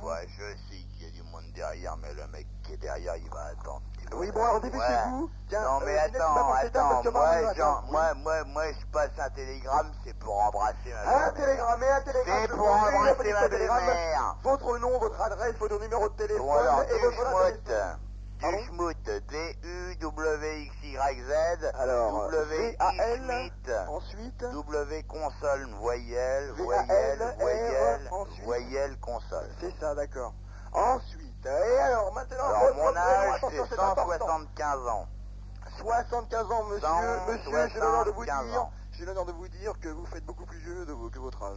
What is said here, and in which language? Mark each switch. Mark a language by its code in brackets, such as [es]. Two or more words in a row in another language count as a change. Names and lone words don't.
[fr] Ouais, je sais qu'il y a du monde derrière, mais le mec qui est derrière, il va attendre. Oui, bon, alors dépêchez-vous. Tiens, non mais attends, moi je passe un télégramme, c'est pour embrasser ma un télégramme. C'est pour embrasser ma belle-mère. Votre nom, votre adresse, votre numéro de téléphone, Bon alors, et votre Duschmout, D-U-W-X-Y-Z, alors, W-I-Schmitt, ensuite, W console, voyelle, ensuite, voyelle, console. c'est ça, d'accord. Ensuite, et alors, maintenant, Alors mon âge, attention, c'est important. 175 ans. 75 ans, monsieur, j'ai l'honneur de vous dire que vous faites beaucoup plus vieux que votre âge.